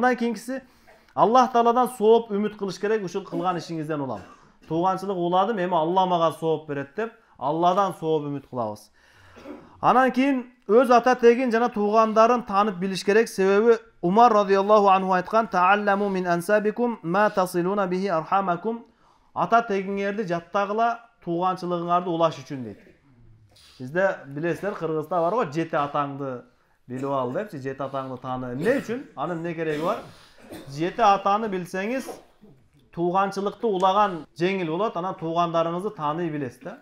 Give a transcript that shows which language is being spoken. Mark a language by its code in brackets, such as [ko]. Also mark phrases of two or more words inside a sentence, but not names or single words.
[ky] Андан кийинкиси Аллах Тааладан сооп үмүт кылыш керек, ушул кылган ишиңизден улам. Тууганчылык уладым, эми Алла мага сооп берет деп, Алладан сооп үмүт кылабыз. Анан кийин өз ата тегин жана туугандарын таанып билиш керек, себеби Умар [ar] رضي الله عنه [ky] айткан: [ar] "تعلموا من أنسابكم ما تصلون به أرحامكم." [ky] Ата тегиңерди жаттагыла тууганчылыгыңарды улаш үчүн дейт. Бизде билесиздер, Кыргызда бар го, жети атаңды билип ал депчи, жети атаңды тааны. Эмне үчүн? Анын эмне кереги бар? Жети атаны билсеңиз, тууганчылыкты улаган жеңил болот, анан туугандарыңызды тааный билесиз да.